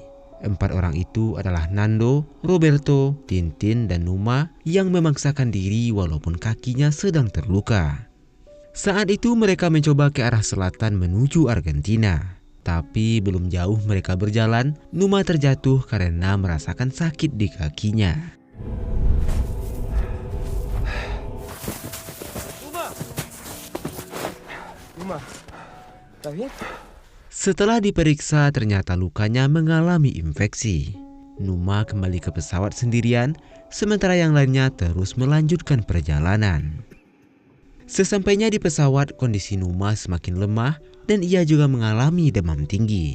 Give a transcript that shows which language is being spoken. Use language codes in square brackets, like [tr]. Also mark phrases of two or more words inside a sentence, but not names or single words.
[id] 4 orang itu adalah Nando, Roberto, Tintin, dan Numa yang memaksakan diri walaupun kakinya sedang terluka. Saat itu mereka mencoba ke arah selatan menuju Argentina. Tapi belum jauh mereka berjalan, Numa terjatuh karena merasakan sakit di kakinya. [es] Numa, ¿estás bien? [id] Setelah diperiksa ternyata lukanya mengalami infeksi. Numa kembali ke pesawat sendirian, sementara yang lainnya terus melanjutkan perjalanan. Sesampainya di pesawat, kondisi Numa semakin lemah dan ia juga mengalami demam tinggi.